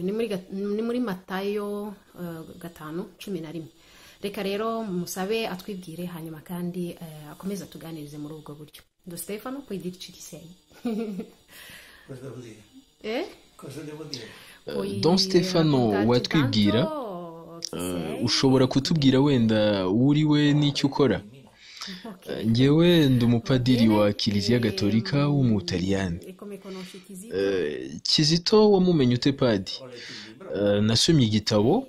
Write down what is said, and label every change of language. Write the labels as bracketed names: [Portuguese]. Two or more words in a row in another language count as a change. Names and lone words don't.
[Kinyarwanda] Ni muri Matayo 5:11. Reka rero musabe atwibwire hanyuma kandi akomeza tuganirize muri ubwo buryo. [Italian] Don Stefano, puoi dirci chi sei? Cosa devo dire? Cosa devo dire? [Kinyarwanda] Don Stefano watwibwira, ushobora kutubwira wenda uriwe n'icyo ukora? Ngewe ndi umupadiri wa Kiliziya Gatolika w'umutaliyani. Kizito wamumenye ute padi? Nasomye igitabo.